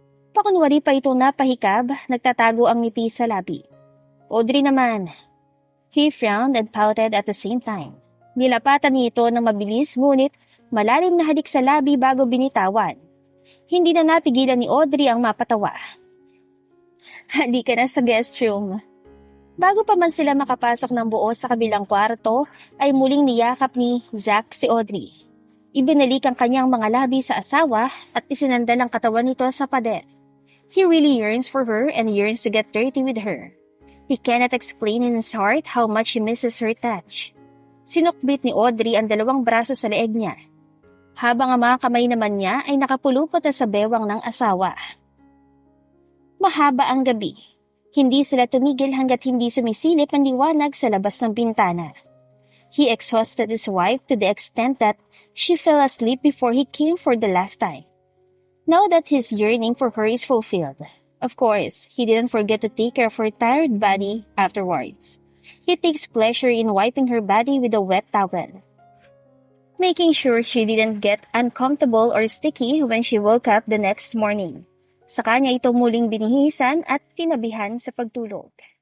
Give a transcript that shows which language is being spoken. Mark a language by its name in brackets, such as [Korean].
[Filipino] Pakunwari pa itong napahikab, nagtatago ang ngiti sa labi. Audrey naman. [English] He frowned and pouted at the same time. [Filipino] Nilapatan niya ito ng mabilis ngunit malalim na halik sa labi bago binitawan. Hindi na napigilan ni Audrey ang mapatawa. Halika na sa guest room. Bago pa man sila makapasok ng buo sa kabilang kwarto, ay muling niyakap ni Zack si Audrey. Ibinalik ang kanyang mga labi sa asawa at isinandal ang katawan nito sa pader. [English] He really yearns for her and yearns to get dirty with her. He cannot explain in his heart how much he misses her touch. [Filipino] Sinukbit ni Audrey ang dalawang braso sa leeg niya. Habang ang mga kamay naman niya ay nakapulupot na sa bewang ng asawa. Mahaba ang gabi. Hindi sila tumigil hanggat hindi sumisilip ang liwanag sa labas ng bintana. [English] He exhausted his wife to the extent that she fell asleep before he came for the last time. Now that his yearning for her is fulfilled, of course, he didn't forget to take care of her tired body afterwards. He takes pleasure in wiping her body with a wet towel, making sure she didn't get uncomfortable or sticky when she woke up the next morning. [Filipino] Sa kanya ito muling binihisan at tinabihan sa pagtulog.